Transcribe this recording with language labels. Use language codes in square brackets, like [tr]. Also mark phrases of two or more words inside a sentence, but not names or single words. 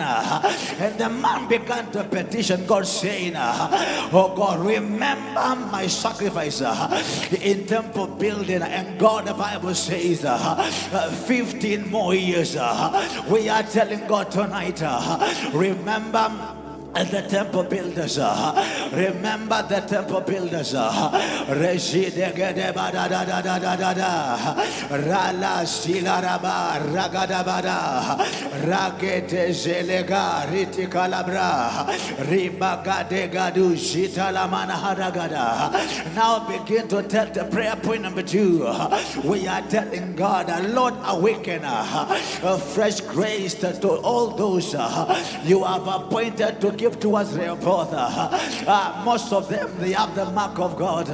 [en] And the man began to petition God, saying, oh God, remember my sacrifice in temple building. And God, the Bible says, 15 more years. We are telling God tonight, remember the temple builders, remember the temple builders. Reshide gede bada da da da da da da, rala silaraba ragada bada, rakete zelega riti kalabra, ribagade gadu shita lamana haragada. Now begin to tell the prayer point number 2. We are telling God, Lord, awaken a fresh grace to all those you have appointed to give towards Rehoboth. Most of them, they have the mark of God.